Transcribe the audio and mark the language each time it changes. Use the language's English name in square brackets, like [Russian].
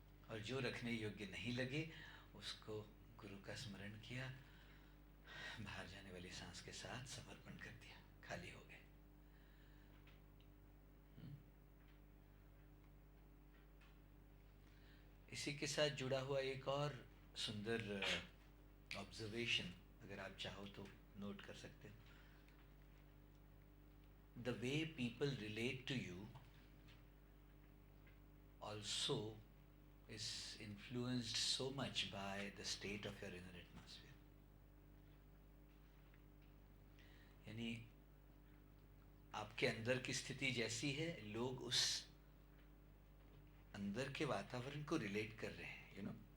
[Hindi] और जो रखने योग्य नहीं लगे उसको गुरु का स्मरण किया, बाहर जाने वाली सांस के साथ समर्पण कर दिया, खाली हो गए। इसी के साथ जुड़ा हुआ एक और सुंदर ऑब्जर्वेशन अगर आप चाहो तो नोट कर सकते हो। [English] The way people relate to you also is influenced so much by the state of your inner atmosphere. [Hindi] यानी आपके अंदर की स्थिति जैसी है, लोग उस अंदर के वातावरण को रिलेट कर रहे हैं, [English] You know.